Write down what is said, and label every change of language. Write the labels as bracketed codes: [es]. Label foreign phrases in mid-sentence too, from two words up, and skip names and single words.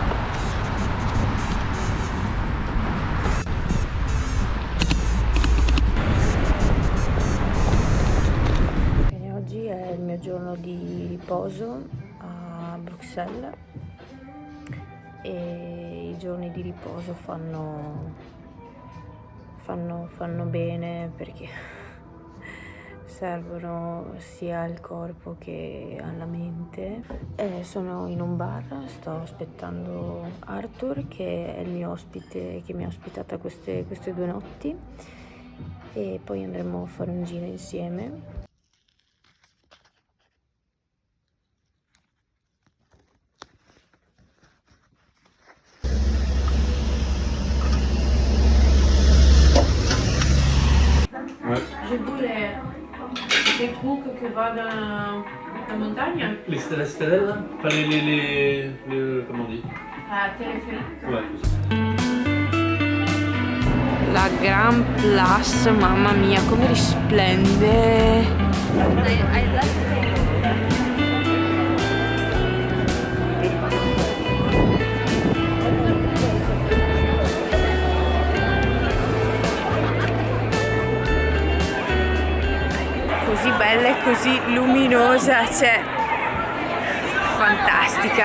[it] Oggi è il mio giorno di riposo a Bruxelles e i giorni di riposo fanno bene perché servono sia al corpo che alla mente. Sono in un bar, sto aspettando Arthur che è il mio ospite che mi ha ospitata queste 2 notti e poi andremo a fare un giro insieme. [fr] Je voulais des trucs que va dans la montagne. [it] La stradella? Fare le come [fr] on dit? Téléphérique. Ouais. [it] La Grand Place, mamma mia, come risplende! Così bella e così luminosa, cioè fantastica.